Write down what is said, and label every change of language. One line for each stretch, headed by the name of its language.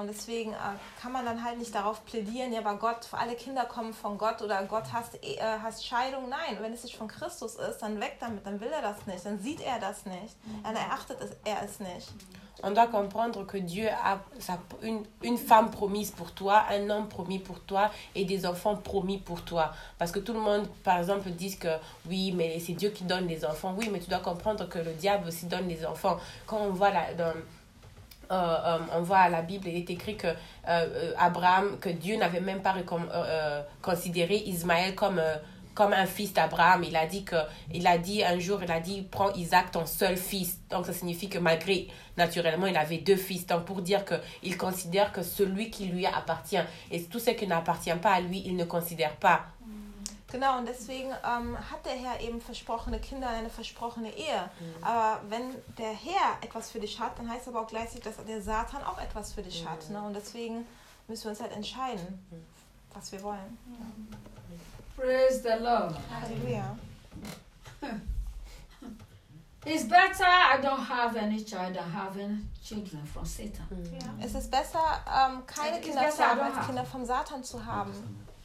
German: Und deswegen kann man dann halt nicht darauf plädieren, ja, aber Gott, alle Kinder kommen von Gott oder Gott hasst Scheidung. Nein, wenn es nicht von Christus ist, dann weg damit, dann will er das nicht, dann sieht er das nicht, dann erachtet er es nicht.
French: On doit comprendre que Dieu a une femme promise pour toi, un homme promis pour toi et des enfants promis pour toi. Parce que tout le monde, par exemple, dit que oui, mais c'est Dieu qui donne les enfants. Oui, mais tu dois comprendre que le diable aussi donne les enfants. Quand on voit à la Bible, il est écrit que Abraham, que Dieu n'avait même pas considéré Ismaël comme un fils d'Abraham. Il a dit un jour, prends Isaac, ton seul fils. Donc, ça signifie que malgré, naturellement, il avait deux fils. Donc, pour dire qu'il considère que celui qui lui appartient et tout ce qui n'appartient pas à lui, il ne considère pas.
German: Genau, und deswegen hat der Herr eben versprochene Kinder, eine versprochene Ehe. Mhm. Aber wenn der Herr etwas für dich hat, dann heißt aber auch gleichzeitig, dass der Satan auch etwas für dich hat. Ne? Und deswegen müssen wir uns halt entscheiden, was wir wollen.
English: Praise the Lord. Halleluja. It's better I don't have any child than having children from Satan. Yeah.
German: Es ist besser, keine Kinder zu haben, als Kinder vom Satan zu haben.